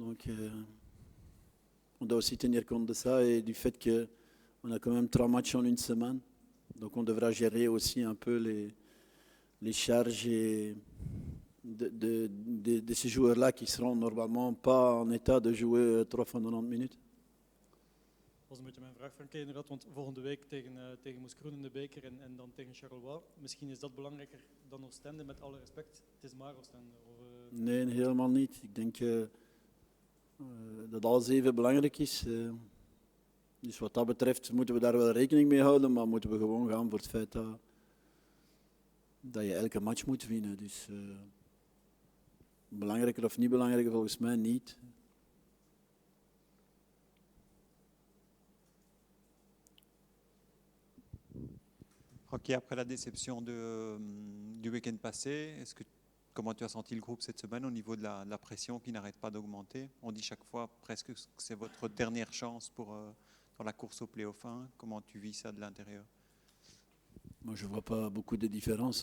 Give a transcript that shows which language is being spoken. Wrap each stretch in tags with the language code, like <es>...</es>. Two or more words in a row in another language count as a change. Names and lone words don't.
<fr>Donc, on doit aussi tenir compte de ça et du fait qu'on a quand même 3 matchs en une semaine. Donc, on devra gérer aussi un peu les charges de ces joueurs-là qui seront normalement pas en état de jouer 3 fois 90 minutes.</fr> <nl>Dat was een beetje mijn vraag, Frank, inderdaad, want volgende week tegen Moeskroen in de beker en dan tegen Charleroi. Misschien is dat belangrijker dan Oostende, met alle respect. Het is maar Oostende. Nee, helemaal niet. Ik denk dat alles even belangrijk is. Dus wat dat betreft moeten we daar wel rekening mee houden, maar moeten we gewoon gaan voor het feit dat je elke match moet winnen. Dus belangrijker of niet belangrijker, volgens mij niet.</nl> <fr>Rocky, après la déception du week-end passé, comment tu as senti le groupe cette semaine au niveau de la pression qui n'arrête pas d'augmenter? On dit chaque fois presque que c'est votre dernière chance dans la course au play-off 1. Comment tu vis ça de l'intérieur? Moi, je ne vois pas beaucoup de différence.</fr>